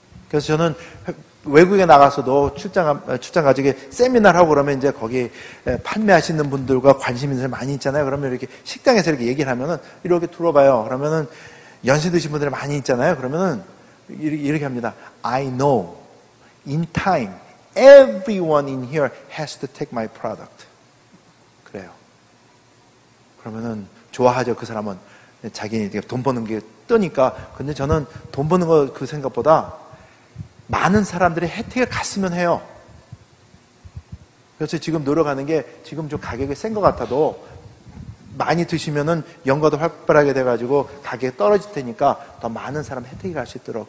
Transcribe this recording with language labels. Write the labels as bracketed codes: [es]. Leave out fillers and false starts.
[ko] 그래서 저는 외국에 나가서도 출장 가지고 세미나를 하고 그러면 이제 거기 판매하시는 분들과 관심 있는 사람이 많이 있잖아요. 그러면 이렇게 식당에서 이렇게 얘기를 하면은 이렇게 들어봐요. 그러면은 연세 드신 분들이 많이 있잖아요. 그러면은 이렇게 합니다. [en] I know in time everyone in here has to take my product. [ko] 그래요. 그러면은 좋아하죠. 그 사람은 자기는 돈 버는 게 뜨니까. 근데 저는 돈 버는 거 그 생각보다 많은 사람들의 혜택을 갔으면 해요. 그래서 지금 노력하는 게 지금 좀 가격이 센 것 같아도 많이 드시면은 연가도 활발하게 돼가지고 가격이 떨어질 테니까 더 많은 사람 혜택이 갈 수 있도록.